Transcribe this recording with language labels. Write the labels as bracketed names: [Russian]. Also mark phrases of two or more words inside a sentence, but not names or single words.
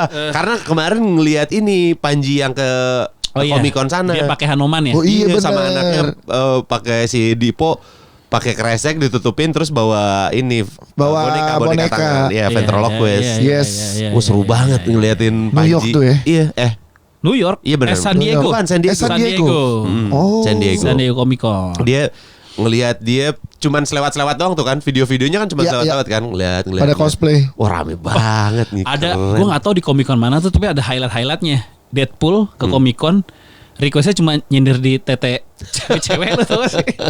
[Indonesian] Karena kemarin ngelihat ini Panji yang ke Comic Con sana. Dia pakai Hanoman ya. Oh, iya, sama bener. anaknya pakai si Dipo pakai kresek ditutupin terus bawa ini Bawa boneka. tangan. Iya, ventriloquist. Yes. Gue seru banget ngeliatin New York Panji. tuh ya? Iya, New York. Iya benar. San Diego. Bukan San Diego. San Diego. Oh. San Diego. San Diego Comic Con. Dia ngelihat dia cuman selewat-selewat doang tuh kan, video-videonya kan cuma Iya, selewat-selewat kan, ngeliat. Pada cosplay. Wah, rame banget nih. Ada, keren. gue nggak tahu di Comic Con mana tuh, tapi ada highlightnya. Deadpool ke Comic Con, requestnya cuma nyindir di tete cewek-cewek lo tau gak sih?